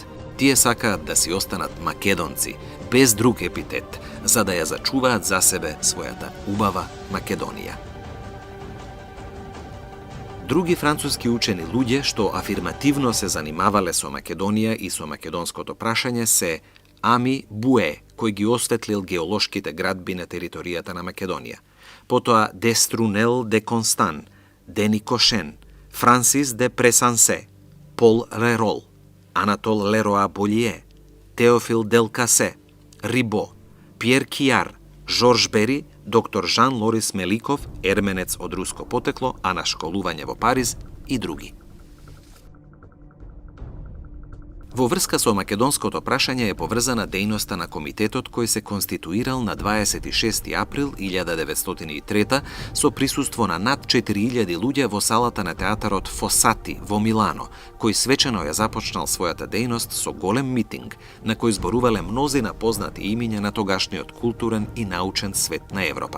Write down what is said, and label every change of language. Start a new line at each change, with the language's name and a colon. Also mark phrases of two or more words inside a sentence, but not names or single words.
Macedonian: Тие сакаат да си останат македонци, без друг епитет, за да ја зачуваат за себе својата убава Македонија. Други француски учени луѓе што афирмативно се занимавале со Македонија и со македонското прашање се Ами Буе, кој ги осветлил геолошките градби на територијата на Македонија, потоа де Струнел де Констан, Дени Кошен, Франсис де Пресансе, Пол Рерол, Анатол Лероа Болие, Теофил Дел Касе, Рибо, Пьер Кијар, Жорж Бери, доктор Жан Лорис Меликов, ерменец од руско потекло, а на школување во Париз и други. Во врска со македонското прашање е поврзана дејноста на комитетот кој се конституирал на 26 април 1903 со присуство на над 4000 луѓе во салата на театарот Фосати во Милано, кој свечено ја започнал својата дејност со голем митинг на кој зборувале мнозина познати имиња на тогашниот културен и научен свет на Европа.